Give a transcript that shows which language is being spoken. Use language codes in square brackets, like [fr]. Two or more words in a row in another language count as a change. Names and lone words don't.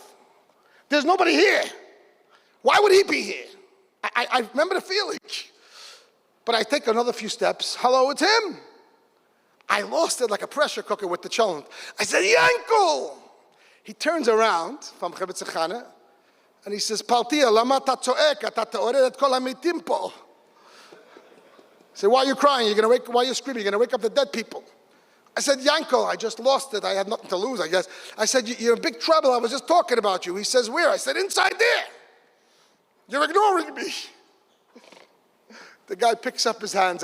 [en] There's nobody here. Why would he be here? I remember the feeling. But I take another few steps. Hello, it's him. I lost it like a pressure cooker with the cholent. I said, Yankel! He turns around from Rebbe Tzimchana, and he says, [he] Paltia, lama ta tzoek, ta teoret kol hamitim po. [en] I said, why are you crying? Why are you screaming? You're going to wake up the dead people. I said, Yankel, I just lost it. I had nothing to lose, I guess. I said, you're in big trouble. I was just talking about you. He says, where? I said, inside there. You're ignoring me. The guy picks up his hands.